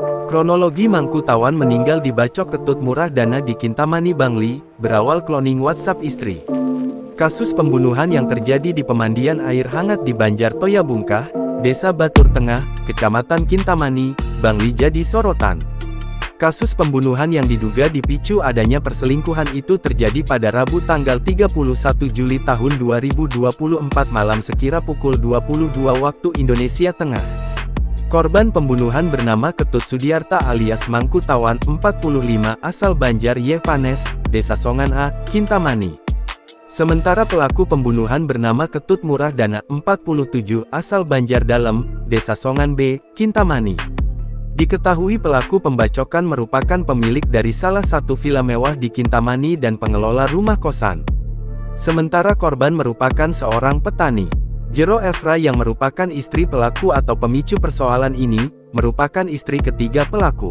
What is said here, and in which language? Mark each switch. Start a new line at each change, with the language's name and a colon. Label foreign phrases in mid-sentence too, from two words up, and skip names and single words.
Indonesian: Kronologi Mangku Tawan meninggal dibacok Ketut Murah Dana di Kintamani Bangli, berawal cloning WhatsApp istri. Kasus pembunuhan yang terjadi di pemandian air hangat di Banjar Toya Bungkah, Desa Batur Tengah, Kecamatan Kintamani, Bangli jadi sorotan. Kasus pembunuhan yang diduga dipicu adanya perselingkuhan itu terjadi pada Rabu tanggal 31 Juli tahun 2024 malam sekira pukul 22 waktu Indonesia Tengah. Korban pembunuhan bernama Ketut Sudiarta alias Mangku Tawan, 45, asal Banjar Yepanes, Desa Songan A, Kintamani. Sementara pelaku pembunuhan bernama Ketut Murah Dana, 47, asal Banjar Dalem, Desa Songan B, Kintamani. Diketahui pelaku pembacokan merupakan pemilik dari salah satu villa mewah di Kintamani dan pengelola rumah kosan. Sementara korban merupakan seorang petani. Jero Efra yang merupakan istri pelaku atau pemicu persoalan ini, merupakan istri ketiga pelaku.